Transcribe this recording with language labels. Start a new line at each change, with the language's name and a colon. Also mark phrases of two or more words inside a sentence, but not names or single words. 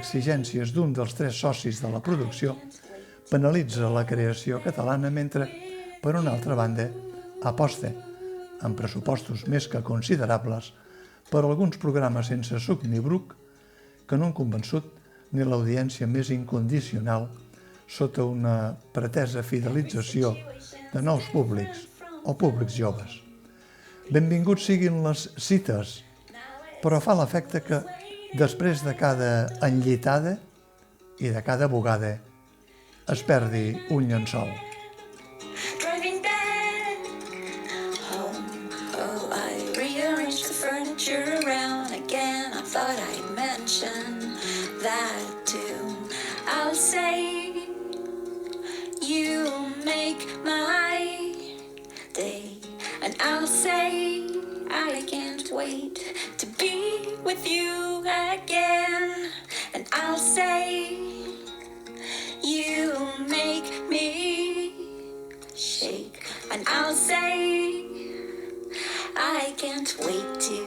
Catalan: exigències d'un dels 3 socis de la producció, penalitza la creació catalana mentre, per una altra banda, aposta, amb pressupostos més que considerables, per alguns programes sense suc ni bruc que no han convençut ni l'audiència més incondicional sota una pretesa fidelització de nous públics o públics joves. Benvinguts siguin les cites, però fa l'efecte que després de cada enllitada i de cada bugada es perdi un llençol.
English: Driving back home, oh, I rearranged the furniture around again. I thought I'd mention that too. I'll say you make my day, and I'll say I can't wait to be with you again, and I'll say you make me shake, and I'll say I can't wait